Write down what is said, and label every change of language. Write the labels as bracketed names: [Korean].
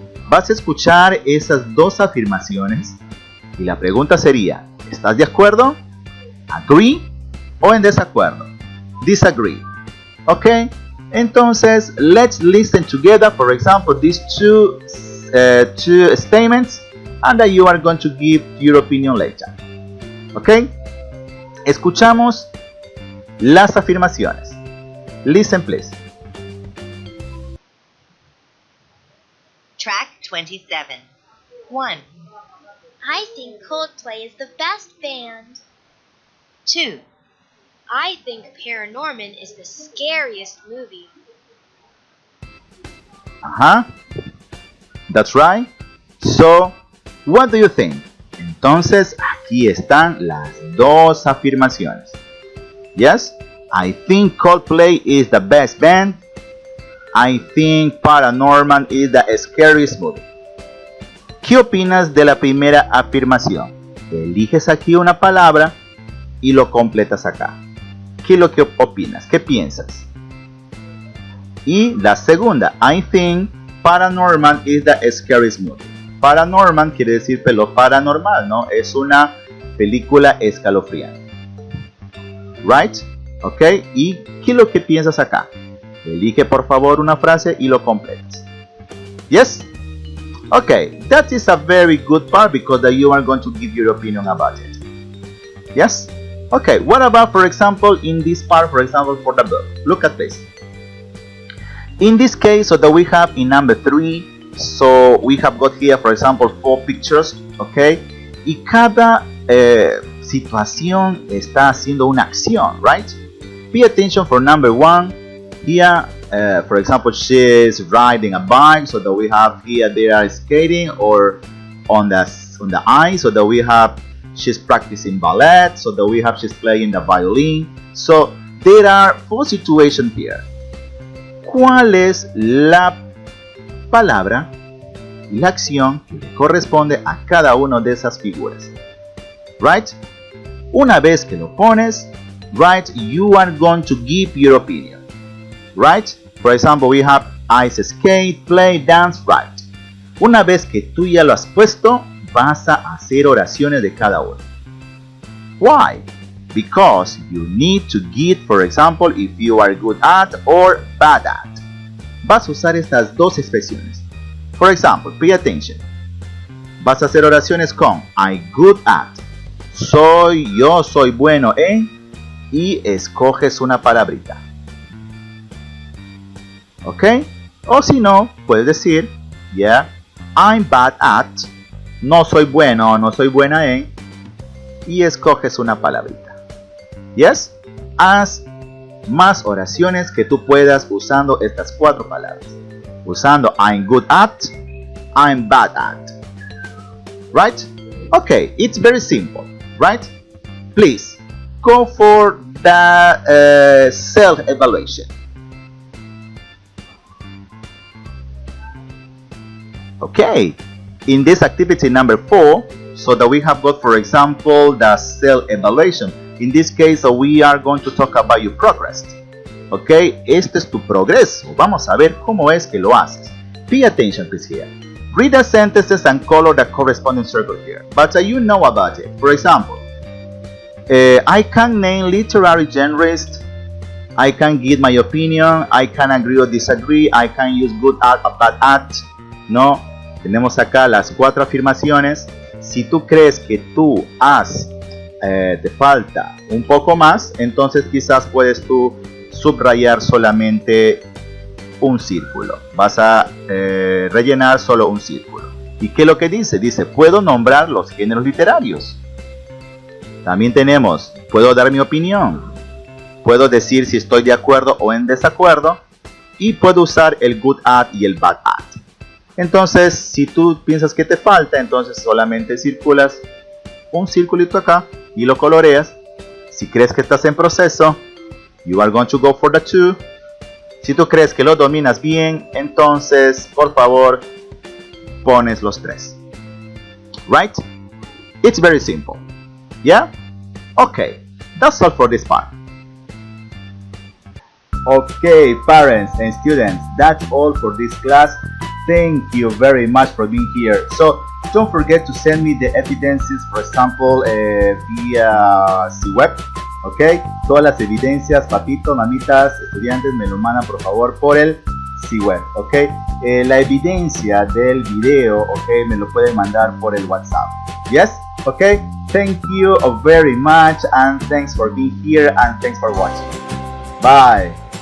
[Spanish] Vas a escuchar esas dos afirmaciones y la pregunta sería, ¿estás de acuerdo? Agree o en desacuerdo? Disagree. Okay? Entonces, [English] let's listen together, for example, these two statements, and that you are going to give your opinion later. Okay? [Spanish] Escuchamos las afirmaciones. [English] Listen, please. Track 27. 1, I think Coldplay is the best band. 2, I think Paranorman is the scariest movie. That's right. So, what do you think? [Spanish] Entonces, aquí están las dos afirmaciones. [English] Yes, I think Coldplay is the best band. I think Paranorman is the scariest movie. [Spanish] ¿Qué opinas de la primera afirmación? Eliges aquí una palabra y lo completas acá. ¿Qué es lo que opinas? ¿Qué piensas? Y la segunda, [English] I think Paranorman is the scariest movie. [Spanish] Paranorman quiere decir lo paranormal, ¿no? Es una película escalofriante. Right? ¿Ok? ¿Y qué es lo que piensas acá? Elige por favor una frase y lo completas. [English] Yes? Okay, that is a very good part because you are going to give your opinion about it. Yes? Okay, what about, for example, in this part, for example, for the book? Look at this. In this case, so that we have in number 3, so we have got here, for example, 4 pictures, okay? [Spanish] Y cada situación está haciendo una acción, right? [English] Pay attention for number 1. Here, for example, she is riding a bike, so that we have here they are skating, or on the ice, so that we have she's practicing ballet, so that we have she's playing the violin. So there are 4 situations here. [Spanish] ¿Cuál es la palabra y la acción que le corresponde a cada una de esas figuras? [English] Right? [Spanish] Una vez que lo pones, [English] right, you are going to give your opinion. Right? For example, we have ice skate, play, dance, right. [Spanish] Una vez que tú ya lo has puesto, vas a hacer oraciones de cada uno. [English] Why? Because you need to give, for example, if you are good at or bad at. [Spanish] Vas a usar estas dos expresiones. [English] For example, pay attention. [Spanish] Vas a hacer oraciones con [English] I'm good at. [Spanish] Yo soy bueno en. Y escoges una palabrita. ¿Ok? O si no, puedes decir, [English] yeah, I'm bad at. [Spanish] No soy bueno o no soy buena en. Y escoges una palabrita. Yes? Haz más oraciones que tú puedas usando estas 4 palabras. Usando [English] I'm good at, I'm bad at. Right? Okay, it's very simple. Right? Please, go for the self-evaluation. Okay, in this activity number 4, so that we have got, for example, the self-evaluation. In this case, we are going to talk about your progress. [Spanish] Okay, este es tu progreso. Vamos a ver cómo es que lo haces. [English] Pay attention, please, here. Read the sentences and color the corresponding circle here. But you know about it. For example, I can name literary genres. I can give my opinion. I can agree or disagree. I can use good at or bad at. [Spanish] No, tenemos acá las 4 afirmaciones. Si tú crees que tú te falta un poco más, entonces quizás puedes tú subrayar solamente un círculo. Vas a rellenar solo un círculo. ¿Y qué es lo que dice? Dice, puedo nombrar los géneros literarios. También tenemos, puedo dar mi opinión. Puedo decir si estoy de acuerdo o en desacuerdo. Y puedo usar el good at y el bad at. Entonces, si tú piensas que te falta, entonces solamente circulas un circulito acá y lo coloreas. Si crees que estás en proceso, [English] you are going to go for the 2. [Spanish] Si tú crees que lo dominas bien, entonces, por favor, pones los 3. [English] Right? It's very simple. Yeah? Okay, that's all for this part. Okay, parents and students, that's all for this class. Thank you very much for being here. So, don't forget to send me the evidences, for example, via C-Web. [Spanish] Ok, todas las evidencias, papitos, mamitas, estudiantes, me lo mandan por favor por el C-Web. Ok, la evidencia del video, ok, me lo pueden mandar por el WhatsApp. [English] Yes, ok, thank you very much and thanks for being here and thanks for watching. Bye.